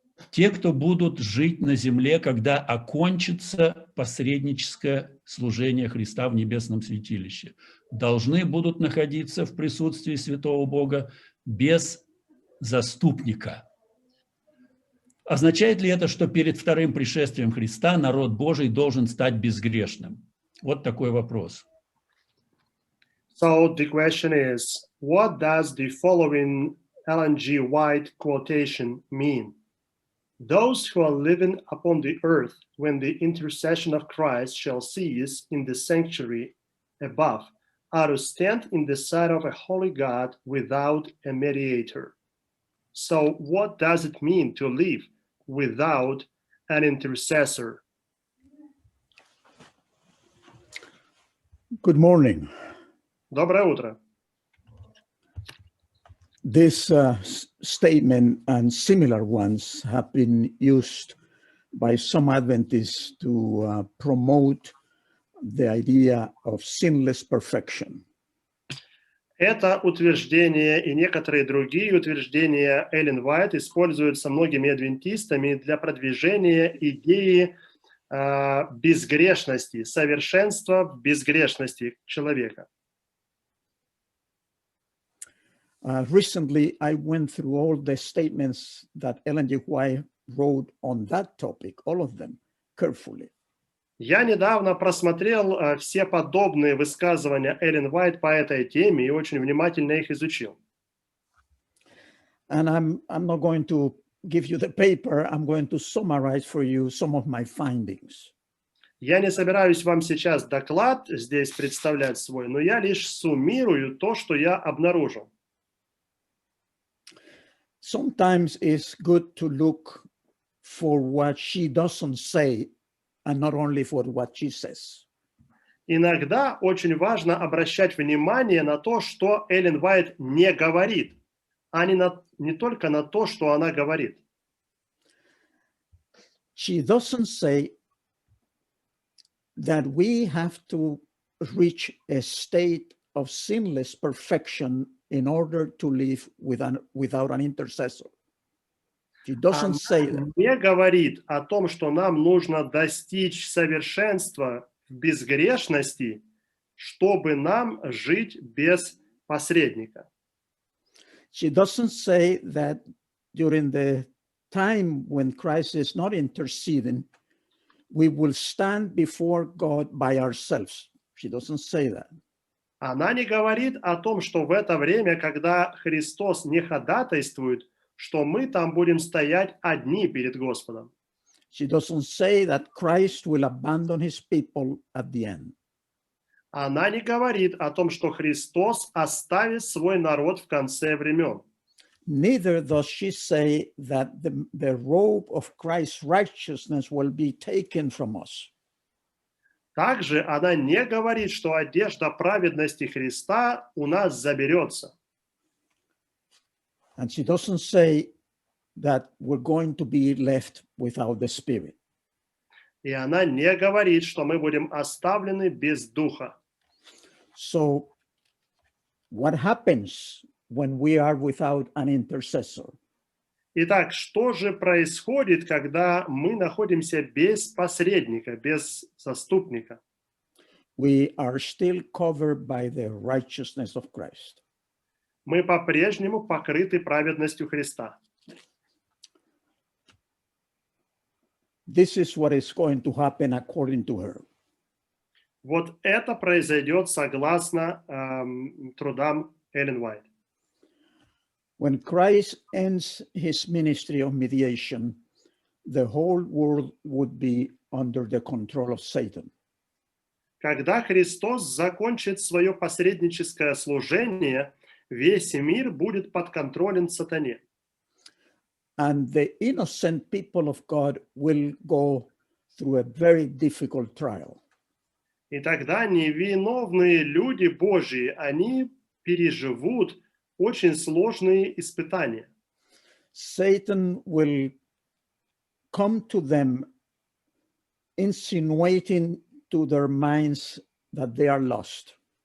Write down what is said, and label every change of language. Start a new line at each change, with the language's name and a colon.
Russian: Те, кто будут жить на земле, когда окончится посредническое служение Христа в небесном святилище, должны будут находиться в присутствии Святого Бога без заступника. Означает ли это, что перед вторым пришествием Христа народ Божий должен стать безгрешным? Вот такой вопрос.
English: So the question is, what does the following Ellen G. White quotation mean? Those who are living upon the earth when the intercession of Christ shall cease in the sanctuary above are to stand in the sight of a holy God without a mediator. So what does it mean to live without an intercessor? Good morning.
Russian: Доброе утро.
English: This statement and similar ones have been used by some Adventists to promote the idea of sinless perfection.
Russian: Это утверждение и некоторые другие утверждения Эллен Уайт используются многими адвентистами для продвижения идеи безгрешности, совершенства в безгрешности человека.
English: Recently, I went through all the statements that Ellen G. White wrote on that topic, all of them, carefully.
Russian: Я недавно просмотрел все подобные высказывания Эллен Уайт по этой теме и очень внимательно их изучил.
English: And I'm not going to give you the paper. I'm going to summarize for you some of my findings.
Russian: Я не собираюсь вам сейчас доклад здесь представлять свой, но я лишь суммирую то, что я обнаружил.
English: Sometimes it's good to look for what she doesn't say and not only for what she says.
Russian: Иногда очень важно обращать внимание на то, что Эллен Уайт не говорит, а не только на то, что она говорит.
English: She doesn't say that we have to reach a state of sinless perfection in order to live without an intercessor. She doesn't say that.
Russian: Не говорит о том, что нам нужно достичь совершенства в безгрешности, чтобы нам жить без посредника.
English: She doesn't say that during the time when Christ is not interceding, we will stand before God by ourselves. She doesn't say that.
Russian: Она не говорит о том, что в это время, когда Христос не ходатайствует, что мы там будем стоять одни перед Господом.
English: She doesn't say that Christ will abandon his people at the end.
Russian: Она не говорит о том, что Христос оставит свой народ в конце времен.
English: Neither does she say that the robe of Christ's righteousness will be taken from us.
Russian: Также она не говорит, что одежда праведности Христа у нас заберется.
English: And she doesn't say that we're going to be left without the Spirit.
Russian: И она не говорит, что мы будем оставлены без Духа.
English: So what happens when we are without an intercessor?
Russian: Итак, что же происходит, когда мы находимся без посредника, без заступника?
English: We are still covered by the righteousness of Christ.
Russian: Мы по-прежнему покрыты праведностью Христа.
English: This is what is going to happen according to her.
Russian: Вот это произойдет согласно трудам Эллен Уайт.
English: When Christ ends his ministry of mediation, the whole world would be under the control of Satan.
Russian: Когда Христос закончит свое посредническое служение, весь мир будет под контролем сатане.
English: And the innocent people of God will go through a very difficult trial.
Russian: И тогда невиновные люди Божьи, они переживут очень сложные испытания.
English: Satan will come to them, insinuating to their minds that they are lost.